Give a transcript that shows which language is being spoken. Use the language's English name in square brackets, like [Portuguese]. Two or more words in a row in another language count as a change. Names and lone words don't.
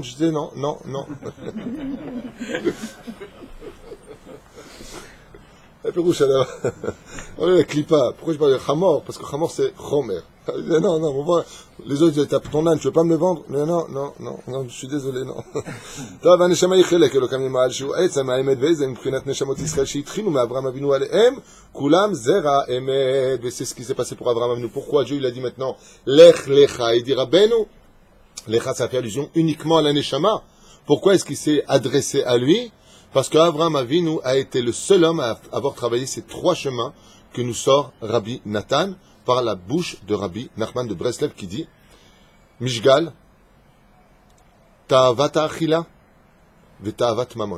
[French] Je disais, non, non, non. Et puis, la clipa. Pourquoi je parle de Hamor? Parce que Hamor, c'est Homer. Non, non, on voit. Les autres, ils tapent ton âne, tu veux pas me le vendre? Mais non, non, non, non, je suis désolé, non. [Hebrew] טוב, הנשמה היא חלק, אלוקם ממעל שהוא עצם האמת ואיזה מבחינת נשמות ישראל שהתחילו מאברהם אבינו עליהם, כולם זרע אמת, [French] וc'est ce qui s'est passé pour Abraham Avinu. Pourquoi Dieu il a dit maintenant, [Hebrew] לך לך, [French] il dit Rabbeinu, Lecha ça fait allusion uniquement à la neshama. Pourquoi est-ce qu'il s'est adressé à lui? Parce qu'Abraham Avinu a été le seul homme à avoir travaillé ces 3 chemins que nous sort Rabbi Nathan par la bouche de Rabbi Nachman de Breslev qui dit Mishgal, [Hebrew] תאוות אכילה תאוות ממון.